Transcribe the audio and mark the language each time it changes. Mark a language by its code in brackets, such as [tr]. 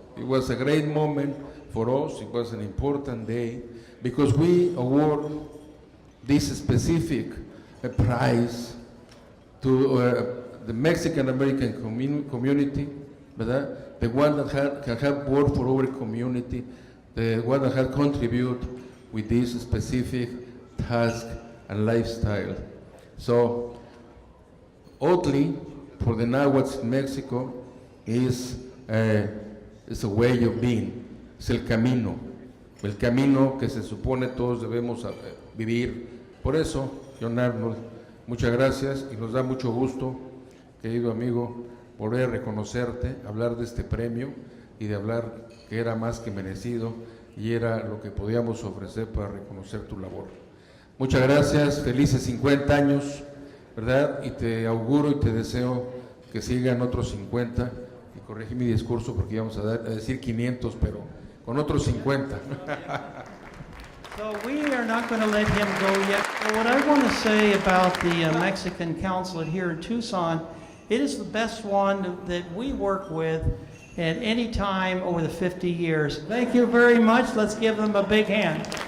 [en] It was a great moment for us. It was an important day because we award this specific prize to the Mexican-American community, the one that can have worked for our community, the one that had contributed with this specific task and lifestyle. So, Oatly, for the Nahuatl Mexico, is a way of being. [es] Es el camino que se supone todos debemos vivir. Por eso, John Arnold, muchas gracias y nos da mucho gusto, querido amigo, volver a reconocerte, hablar de este premio y de hablar que era más que merecido y era lo que podíamos ofrecer para reconocer tu labor. Muchas gracias, felices 50 años, ¿verdad? Y te auguro y te deseo que sigan otros 50, y corregí mi discurso porque íbamos a decir 500, pero con otros 50. [en] So we are not going to let him go yet. So what I want to say about the Mexican consulate here in Tucson, it is the best one that we work with at any time over the 50 years. Thank you very much. Let's give them a big hand.